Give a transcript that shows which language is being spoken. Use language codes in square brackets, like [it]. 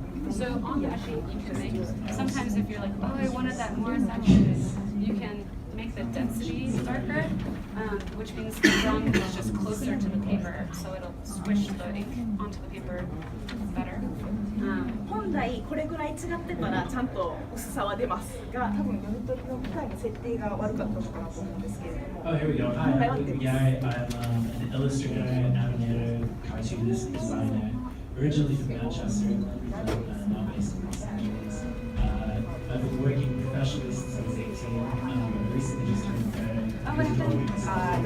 [en] So on that sheet, you can make, sometimes if you're like, oh, I wanted that more section, you can make the density darker, which means the rung is just closer to the paper, so it'll squish the ink onto the paper better. [ja] 本来これぐらい違ってたらちゃんと薄さは出ますが、多分読み取りの機械の設定が悪かったのかなと思うんですけれども。 [en] Oh, here we go. Hi, I'm Gary. I'm an illustrator, animator, cartoonist, designer, originally from Manchester, now based in Los Angeles. I've been working professionally since I was 18. Recently just turned 30. Oh, what happened?